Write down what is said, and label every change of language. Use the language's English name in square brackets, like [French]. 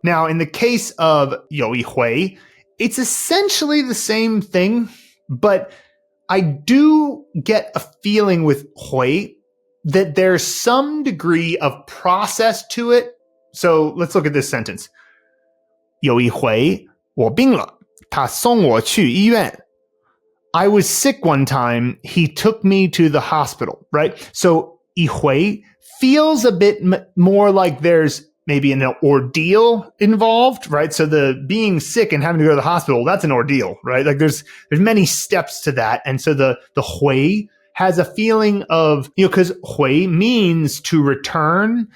[English] Now, in the case of 有一回, it's essentially the same thing, but I do get a feeling with 回that there's some degree of process to it. So let's look at this sentence. [Chinese] 有一回我病了，他送我去医院. [English] I was sick one time. He took me to the hospital, right? So 一回 feels a bit more like there's maybe an ordeal involved, right? So the being sick and having to go to the hospital, that's an ordeal, right? Like there's many steps to that. And so the 回 has a feeling of, because 回 means to return.